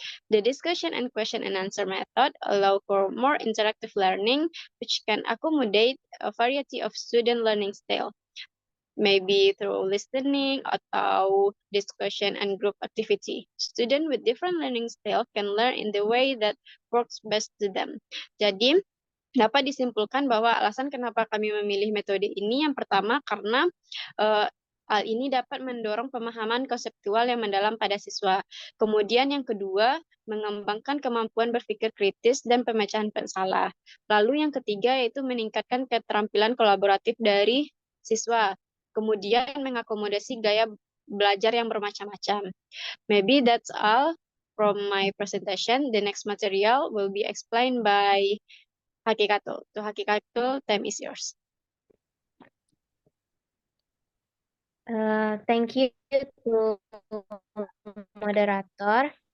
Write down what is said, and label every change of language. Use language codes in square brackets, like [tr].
[en] The discussion and question and answer method allow for more interactive learning, which can accommodate a variety of student learning style, maybe through listening [id] atau [en] discussion and group activity. Student with different learning style can learn in the way that works best to them. [id] Jadi, dapat disimpulkan bahwa alasan kenapa kami memilih metode ini yang pertama karena hal ini dapat mendorong pemahaman konseptual yang mendalam pada siswa. Kemudian yang kedua, mengembangkan kemampuan berpikir kritis dan pemecahan masalah. Lalu yang ketiga yaitu meningkatkan keterampilan kolaboratif dari siswa. Kemudian mengakomodasi gaya belajar yang bermacam-macam. [en] Maybe that's all from my presentation. The next material will be explained by Hakikatul. To Hakikatul, time is yours. Thank you to moderator.